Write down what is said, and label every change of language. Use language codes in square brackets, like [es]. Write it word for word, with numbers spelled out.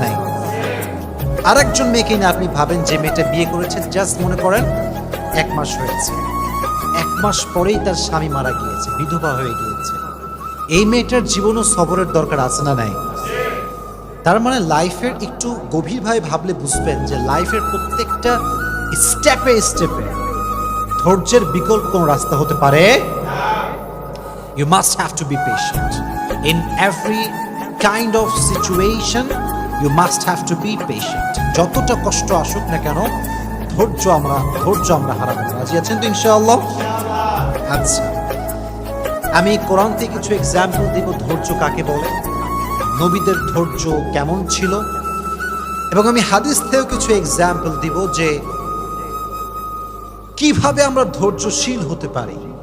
[bn] নাই আর একজন মেয়েকে না আপনি ভাবেন যে মেয়েটা বিয়ে করেছেন, জাস্ট মনে করেন এক মাস হয়েছে, এক মাস পরেই তার স্বামী মারা গিয়েছে, বিধবা হয়ে গিয়েছে, এই মেয়েটার জীবনেও সবরের দরকার আছে না? নাই তার মানে লাইফের একটু গভীরভাবে ভাবলে বুঝবেন যে লাইফের প্রত্যেকটা স্টেপে স্টেপে ধৈর্যের বিকল্প কোনো রাস্তা হতে পারে। [en] You must have to be patient. In every kind of situation, you must have to be patient. [bn] যতটা কষ্ট আসুক না কেন, ধৈর্য আমরা ধৈর্য আমরা হারাবো না। রাজি আছেন তো ইনশাআল্লাহ? আচ্ছা, আমি কোরআন থেকে কিছু এক্সাম্পল দেব ধৈর্য কাকে বলে, নবীদের ধৈর্য কেমন ছিল, এবং আমি হাদিস থেকেও কিছু এক্সাম্পল দিব যে কিভাবে আমরা ধৈর্যশীল হতে পারি।